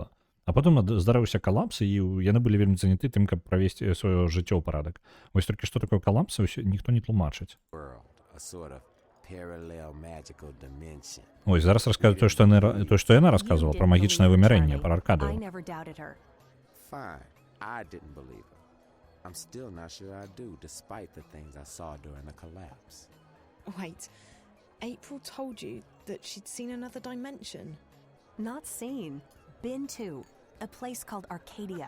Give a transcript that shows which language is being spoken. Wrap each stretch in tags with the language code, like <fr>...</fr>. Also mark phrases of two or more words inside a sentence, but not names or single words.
<be>А потым здарыўся калапс, і яны былі вельмі заняты тым, каб правесці сваё жыццё ў парадак. Вось толькі што такое калапс, ніхто не тлумачыць. Ось, зараз раскажу тое, што яна расказвала пра магічнае вымярэнне, пра Аркадыю.</be> <en>Fine, I didn't believe her. I'm still not sure I do, despite the things I saw during the collapse. Wait, April told you that she'd seen another dimension? Not seen. Been to. A place called Arcadia.</en>